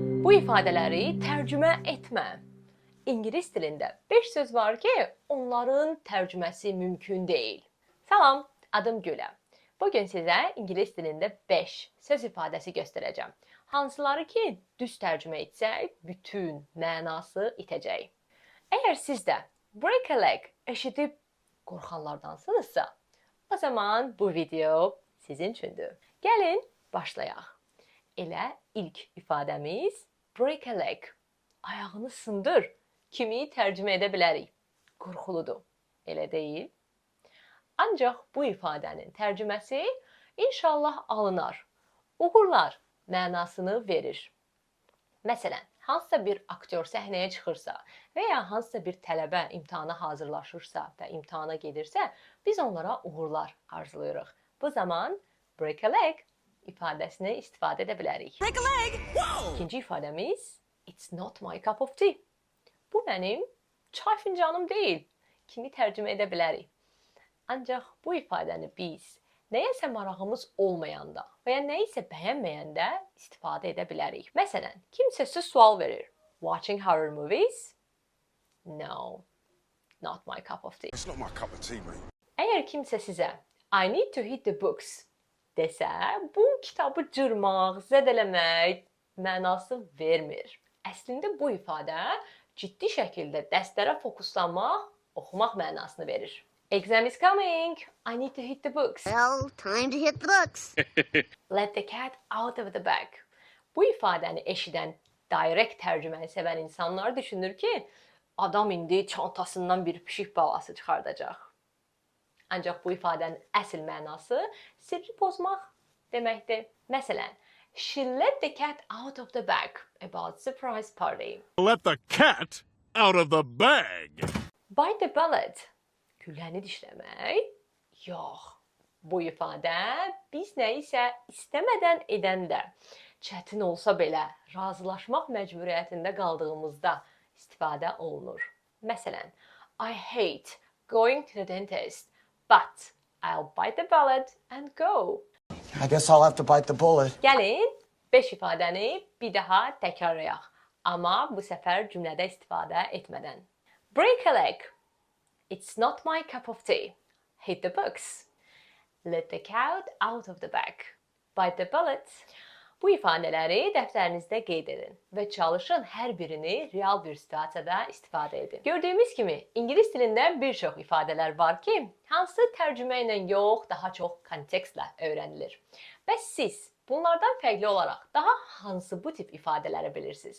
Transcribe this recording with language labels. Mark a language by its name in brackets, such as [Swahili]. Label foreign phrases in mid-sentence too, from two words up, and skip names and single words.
[Azerbaijani] Bu ifadələri tərcümə etmə. İngilis dilində 5 söz var ki, onların tərcüməsi mümkün deyil. Salam, adım Gülə. Bugün sizə ingilis dilində 5 söz ifadəsi göstərəcəm. Hansıları ki, düz tərcümə etsək, bütün mənası itəcək. Əgər siz də [English] break a leg [Azerbaijani] eşidib qorxanlardansınızsa, o zaman bu video sizin üçündür. Gəlin, başlayaq. Elə ilk ifadəmiz [English] break a leg. [Azerbaijani] Ayağını sındır kimi tərcümə edə bilərik. Qorxuludur, elə deyil? Ancaq bu ifadənin tərcüməsi inşallah alınar. Uğurlar mənasını verir. Məsələn, hansısa bir aktyor səhnəyə çıxırsa və ya hansısa bir tələbə imtahana hazırlaşırsa və imtahana gedirsə, biz onlara uğurlar arzulayırıq. Bu zaman [English] break a leg [Azerbaijani] ifadəsini istifadə edə bilərik. [English] Break a leg! Whoa! [Azerbaijani] İkinci ifadəmiz [English] it's not my cup of tea. [Azerbaijani] Bu mənim çay fincanım deyil kimi tərcümə edə bilərik. Ancaq bu ifadəni biz nəyəsə marağımız olmayanda və ya nəyisə bəyənməyəndə istifadə edə bilərik. Məsələn, kimsə sizə sual verir. [English] Watching horror movies? No, not my cup of tea. It's not my cup of tea, mate. [Azerbaijani] Əgər kimsə sizə [English] I need to hit the books [Azerbaijani] desə, bu kitabı cırmaq, zədələmək mənası vermir. Əslində bu ifadə ciddi şəkildə dərslərə fokuslanmaq, oxumaq mənasını verir. [English] Exam is coming. I need to hit the books. Well, time to hit the books. Let the cat out of the bag. [Azerbaijani] Bu ifadəni eşidən, direkt tərcüməni sevən insanlar düşünür ki, adam indi çantasından bir pişik balası çıxardacaq. Ancaq bu ifadənin əsl mənası sirri pozmaq deməkdir. Məsələn, [English] she let the cat out of the bag about surprise party. Let the cat out of the bag. Bite the bullet. [Azerbaijani] Gülləni dişləmək? Yox. Bu ifadə biz nəyisə istəmədən edəndə, çətin olsa belə razılaşmaq məcburiyyətində qaldığımızda istifadə olunur. Məsələn, [English] I hate going to the dentist, but I'll bite the bullet and go. I guess I'll have to bite the bullet. [Azerbaijani] Gəlin, 5 ifadəni bir daha təkrarlayaq. Amma bu səfər cümlədə istifadə etmədən. [English] Break a leg. It's not my cup of tea. Hit the books. Let the cat out of the bag. Bite the bullet. [Azerbaijani] Bu ifadələri dəftərinizdə qeyd edin və çalışın hər birini real bir situasiyada istifadə edin. Gördüyümüz kimi, ingilis dilində bir çox ifadələr var ki, hansı tərcümə ilə yox, daha çox kontekstlə öyrənilir. Bəs siz bunlardan fərqli olaraq daha hansı bu tip ifadələri bilirsiniz?